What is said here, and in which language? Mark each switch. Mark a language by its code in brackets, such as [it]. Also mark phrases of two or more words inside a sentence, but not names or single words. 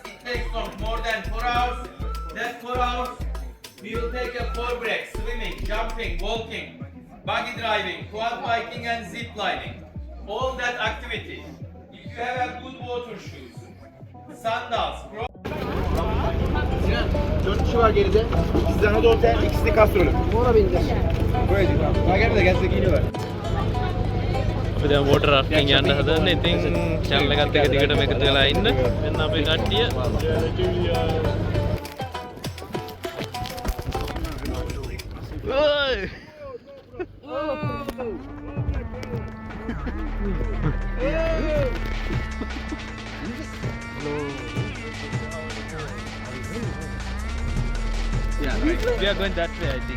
[en] It takes not more than 4 hours. That 4 hours we will take a 4 breaks, swimming, jumping, walking, buggy driving, quad biking and zip lining. All that activity. If you have a good water shoes, sandals, [tr] Dört kişi var geride. Sizden o da otel, ikisi de kastrolü. Ona bindir. Böyle değil. Daha gelmedi, gelse geliyorlar. [si] අපි දැන් වෝටර් රාෆ්ටිං යන්න හදන්නේ. ඉතින් channel එකත් එක දිගටම එකතු වෙලා ඉන්න. මෙන්න අපේ කට්ටිය. ඔයි! [en] Yeah, right. We are going that way, I think.